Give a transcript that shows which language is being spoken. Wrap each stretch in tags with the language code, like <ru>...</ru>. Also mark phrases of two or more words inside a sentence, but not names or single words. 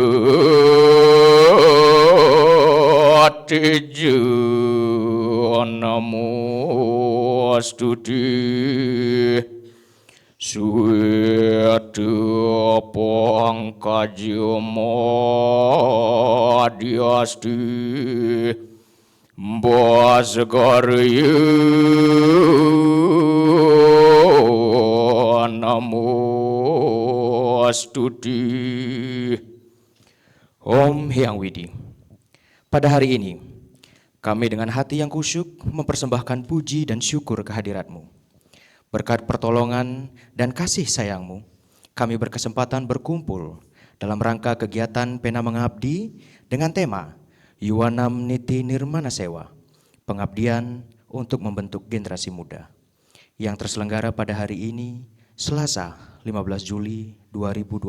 <sa>Teja Namostuti Sweta Pangkajamadiasti Basagarya Namostuti.</sa> <id>Om Hyang Widi. Pada hari ini, kami dengan hati yang kusyuk mempersembahkan puji dan syukur kehadirat-Mu. Berkat pertolongan dan kasih sayang-Mu, kami berkesempatan berkumpul dalam rangka kegiatan Pena Mengabdi dengan tema Yuwanam Niti Nirmana Sewa, pengabdian untuk membentuk generasi muda, yang terselenggara pada hari ini, Selasa 15 Juli 2025.</id>